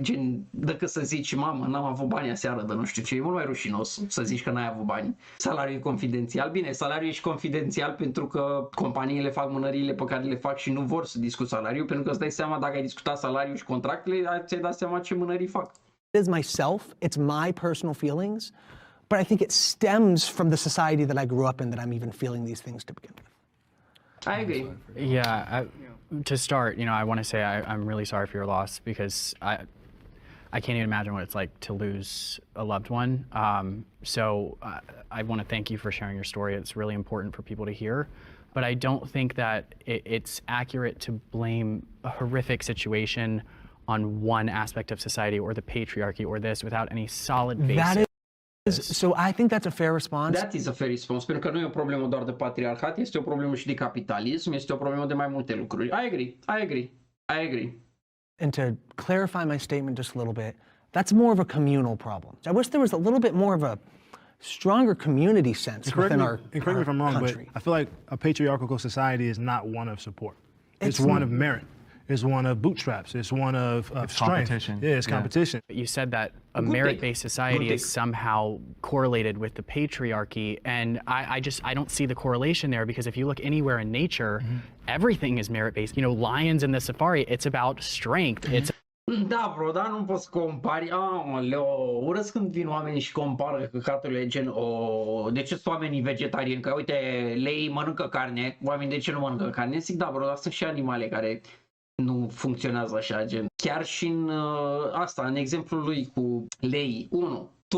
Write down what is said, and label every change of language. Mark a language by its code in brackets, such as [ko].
[ro] Gen, decât să zici mamă n-am avut bani aseară de nu știu ce, e mult mai rușinos să zici că n-ai avut bani. Salariul e confidențial, bine, salariul e și confidențial pentru că companiile fac mânăriile pe care le fac și nu vor să discut salariul, pentru că îți dai seama dacă ai discutat salariul și contractele, ți-ai dat seama ce mânării fac. [en] It is myself, it's my personal feelings, but I think it stems from the society that I grew up in that I'm even feeling these things to begin with. I agree. Yeah, to start, I want to say I'm really sorry for your loss because I can't even imagine what it's like to lose a loved one. So I want to thank you for sharing your story. It's really important for people to hear. But I don't think that it's accurate to blame a horrific situation on one aspect of society or the patriarchy or this without any solid basis. So I think that's a fair response. That is a fair response, [ro] pentru că nu e o problemă doar de patriarhat, este o problemă și de capitalism, este o problemă de mai multe lucruri. [en] I agree. And to clarify my statement just a little bit, that's more of a communal problem. I wish there was a little bit more of a stronger community sense within our country. Correct me if I'm wrong, but I feel like a patriarchal society is not one of support. It's one of merit. It's one of bootstraps. It's one of strength. Competition. Yeah, it's competition. You said that a merit-based society is somehow correlated with the patriarchy, and I don't see the correlation there because if you look anywhere in nature, everything is merit-based. Lions in the safari, it's about strength. It's [ro] Da, bro, dar nu poți compari. Aoleo, urăsc când vin oamenii și compară căcaturile gen de ce sunt oamenii vegetariani? Că uite, lei mănâncă carne, oamenii de ce nu mănâncă carne? Zic, da, bro, dar sunt și animale care nu funcționează așa, gen. Chiar și în în exemplul lui cu lei, 1.